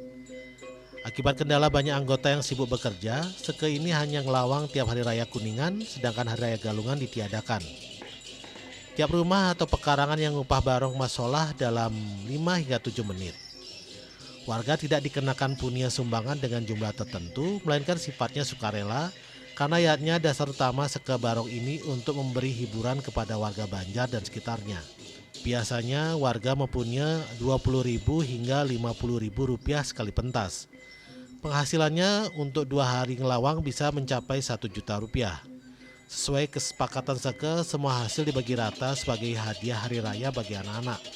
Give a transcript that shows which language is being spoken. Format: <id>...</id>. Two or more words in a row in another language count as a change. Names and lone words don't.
<id>Akibat kendala banyak anggota yang sibuk bekerja, seke ini hanya ngelawang tiap hari raya Kuningan, sedangkan hari raya Galungan ditiadakan. Tiap rumah atau pekarangan yang upah barong masolah dalam 5 hingga 7 menit. Warga tidak dikenakan punya sumbangan dengan jumlah tertentu, melainkan sifatnya sukarela, karena yatnya dasar utama seke barong ini untuk memberi hiburan kepada warga Banjar dan sekitarnya. Biasanya warga mempunyai Rp20.000 hingga Rp50.000 sekali pentas. Penghasilannya untuk 2 hari ngelawang bisa mencapai Rp1.000.000. Sesuai kesepakatan seke, semua hasil dibagi rata sebagai hadiah hari raya bagi anak-anak.</id>